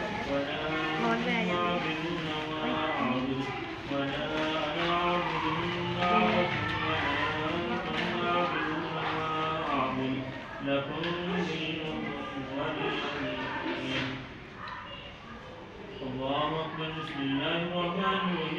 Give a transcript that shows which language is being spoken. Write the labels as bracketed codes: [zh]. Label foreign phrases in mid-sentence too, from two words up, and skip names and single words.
[ar] ولا [th] ร้อนแร [ar] أنتم [th] งอย่างนี้ [ar] عابدون ما [th] เฮ้ยอันนี้ [ar] أعبد ولا أنا عابد ما [th] ดีเลย [ar] عبدتم ولا أنتم عابدون ما أعبد لكم دينكم ولي دين. الله أكبر. بسم الله الرحمن الرحيم.